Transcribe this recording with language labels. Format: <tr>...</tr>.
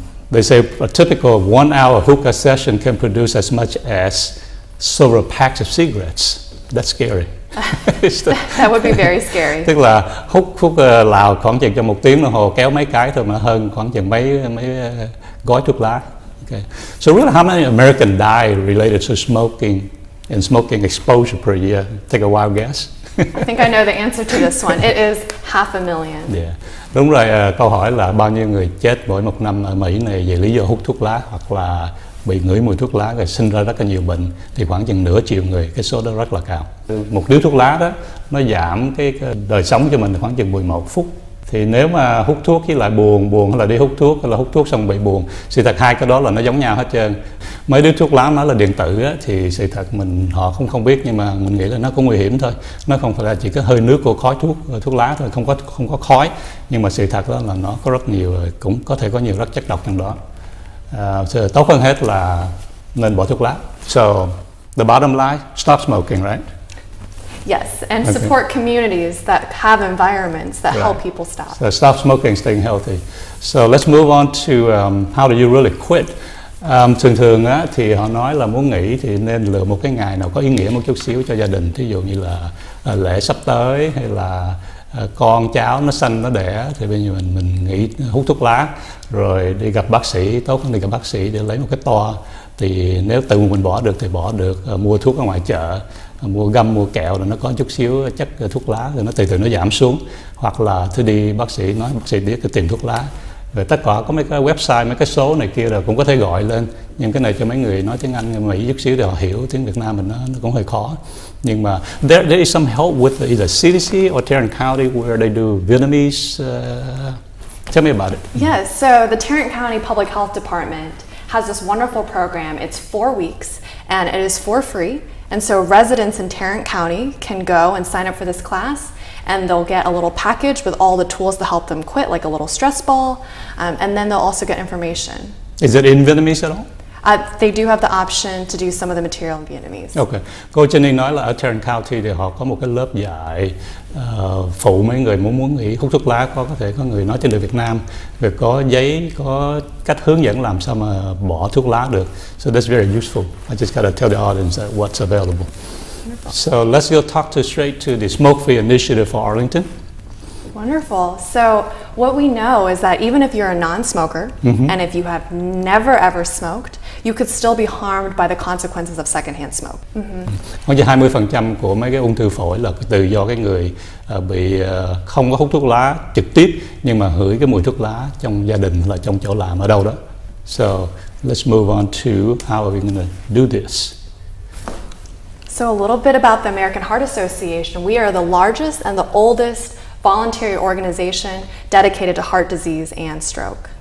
<en>They say a typical 1-hour hookah session can produce as much as several packs of cigarettes. That's scary. That would be very scary.</en> <vi>Tức là hút lào khoảng chừng trong 1 tiếng đồng hồ kéo mấy cái thôi, mà hơn khoảng chừng mấy gói thuốc lá.</vi> <en>Okay. So really, how many Americans die related to smoking and smoking exposure per year? Take a wild guess. I think I know the answer to this one. It is 500,000. Yeah.</en> <vi>Đúng rồi, câu hỏi là bao nhiêu người chết mỗi một năm ở Mỹ này về lý do hút thuốc lá hoặc là bị ngửi mùi thuốc lá rồi sinh ra rất là nhiều bệnh, thì khoảng chừng nửa triệu người, cái số đó rất là cao. Một điếu thuốc lá đó nó giảm cái đời sống cho mình khoảng chừng 11 phút. Thì nếu mà hút thuốc với lại buồn hay là đi hút thuốc hay là hút thuốc xong bị buồn, sự thật hai cái đó là nó giống nhau hết trơn. Mấy điếu thuốc lá nói là điện tử á, thì sự thật họ không biết, nhưng mà mình nghĩ là nó cũng nguy hiểm thôi. Nó không phải là chỉ có hơi nước của khói thuốc lá thôi, không có khói, nhưng mà sự thật đó là nó có rất nhiều, cũng có thể có nhiều rất chất độc trong đó. Tốt hơn hết là nên bỏ thuốc lá.</vi> <en>So the bottom line, stop smoking, right? Yes, and support communities that have environments that help people stop. So stop smoking, staying healthy. So let's move on to how do you really quit?</en> <vi>Thường á, thì họ nói là muốn nghỉ thì nên lựa một cái ngày nào có ý nghĩa một chút xíu cho gia đình. Ví dụ như là lễ sắp tới hay là con cháu nó sanh nó đẻ, thì bây giờ mình nghỉ hút thuốc lá rồi đi gặp bác sĩ. Tốt hơn đi gặp bác sĩ để lấy một cái toa. Thì nếu tự mình bỏ được thì bỏ được, mua thuốc ở ngoài chợ, mua găm mua kẹo rồi nó có chút xíu chất thuốc lá rồi nó từ từ nó giảm xuống, hoặc là thứ đi bác sĩ nói bác sĩ biết tìm thuốc lá. Rồi tất cả có mấy cái website, mấy cái số này kia rồi cũng có thể gọi lên, nhưng cái này cho mấy người nói tiếng Anh Mỹ chút xíu để họ hiểu. Tiếng Việt Nam mình nó cũng hơi khó. Nhưng mà</vi> <en>there is some help with either CDC or Tarrant County where they do Vietnamese. Tell me about it. Yes, so the Tarrant County Public Health Department has this wonderful program. It's 4 weeks and it is for free. And so residents in Tarrant County can go and sign up for this class, and they'll get a little package with all the tools to help them quit, like a little stress ball, and then they'll also get information. Is it in Vietnamese at all? They do have the option to do some of the material in Vietnamese. Okay.</en> <vi>Cô Jenny nói là ở Tarrant County thì họ có một cái lớp dạy phụ mấy người muốn nghỉ hút thuốc lá. Có thể có người nói trên được Việt Nam, về có giấy, có cách hướng dẫn làm sao mà bỏ thuốc lá được.</vi> <en>So that's very useful. I just gotta tell the audience that what's available. Wonderful. So let's go talk straight to the Smoke Free Initiative for Arlington. Wonderful. So what we know is that even if you're a non-smoker, and if you have never ever smoked, you could still be harmed by the consequences of secondhand smoke.</en> <vi>Khoảng 20% của mấy cái ung thư phổi là từ do cái người bị không có hút thuốc lá trực tiếp, nhưng mà hửi cái mùi thuốc lá trong gia đình là trong chỗ làm ở đâu đó.</vi> <en>So let's move on to how are we going to do this. So a little bit about the American Heart Association. We are the largest and the oldest voluntary organization dedicated to heart disease and stroke.</en>